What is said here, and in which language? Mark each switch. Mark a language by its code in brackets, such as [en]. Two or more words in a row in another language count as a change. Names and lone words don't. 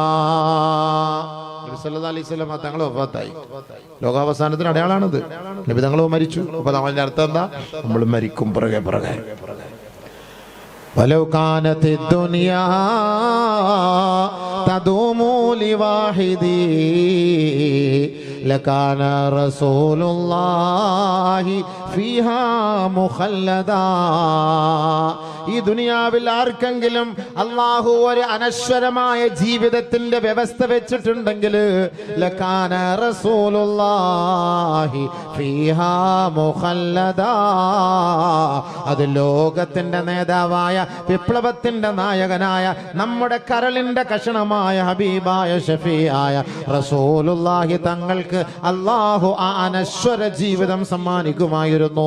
[ar] صلى الله عليه وسلم [ml] തങ്ങൾ വഫാത്തായി. ലോകാവസാനത്തിന് അടയാളാണിത്. നബി തങ്ങൾ മരിച്ചു. അപ്പൊ നമ്മളുടെ അർത്ഥം എന്താ? നമ്മൾ മരിക്കും പുറകെ പുറകെ. [ar] ولو كانت الدنيا تدوم لواحدي لكان رسول الله فيها مخلدا. [ml] ഈ ദുനിയാവിൽ ആർക്കെങ്കിലും അല്ലാഹു ഒരു അനശ്വരമായ ജീവിതത്തിന്റെ വ്യവസ്ഥ വെച്ചിട്ടുണ്ടെങ്കിൽ [ar] لكان رسول الله فيها مخلدا, [ml] അത് ലോകത്തിന്റെ നേതാവായ വിപ്ലവത്തിന്റെ നായകനായ നമ്മുടെ കരളിന്റെ കഷണമായ ഹബീബായ ഷഫീആയ റസൂലുള്ളാഹി തങ്ങൾക്ക് അല്ലാഹു ആ അനശ്വര ജീവിതം സമ്മാനിക്കുമായിരുന്നു.